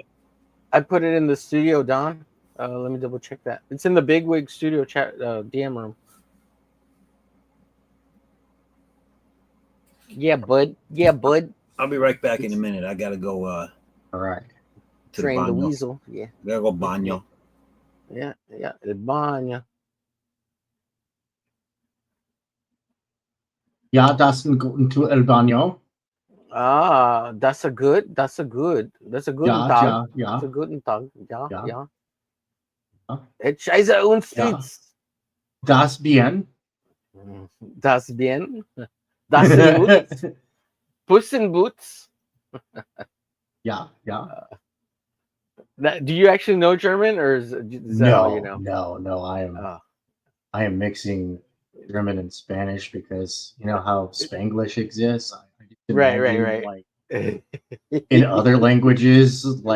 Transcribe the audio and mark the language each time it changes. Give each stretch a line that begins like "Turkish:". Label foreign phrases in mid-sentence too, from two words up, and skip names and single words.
English: I put it in the studio, Don. Let me double check that. It's in the Bigwig Studio chat DM room. Yeah, bud. Yeah, bud. I'll be right back in a minute. I gotta go All right. to Train the the baño. weasel. Yeah. I gotta go baño. Yeah.
Spanish: El baño.
German: Ja, das guten to
Spanish: El Baño.
English: Ah, that's a guten
German: Ja, Tag. ja,
English: That's a
German: ja, guten Tag. Ja, ja, ja. ja. Et Scheiße und Ja. Spitz. Das bien. Das bien. Das
English: in Boots. Puss in Boots.
German: Ja, ja.
English: Do you actually know German, or is that all you know? No. Oh. I am mixing German and Spanish because you know how Spanglish exists. I just Right. imagine, like in other languages, like